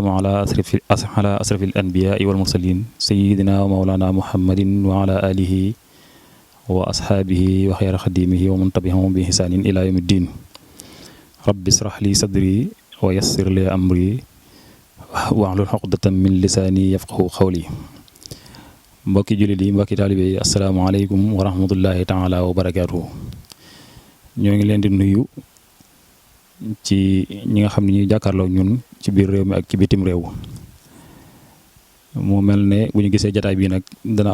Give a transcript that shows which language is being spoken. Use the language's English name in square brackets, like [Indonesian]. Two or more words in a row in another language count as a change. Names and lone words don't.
[Arabic] على أشرف الأنبياء والمرسلين سيدنا ومولانا محمد وعلى آله وأصحابه وخير خديمه ومن تبعهم بإحسان إلى يوم الدين رب اشرح لي صدري ويسر لي أمري واحلل عقدة من لساني يفقهوا قولي [Wolof] mbokki jullit yi mbokki taalibe yi [Arabic] السلام عليكم ورحمة الله تعالى وبركاته [Wolof] ñoo ngi leen di nuyu ci ñi nga xam ne ñuy jàkkaarloo ñun ci biir réew mi ak ci bitim réew mu mel ne bu ñu gisee jataay bii nag dana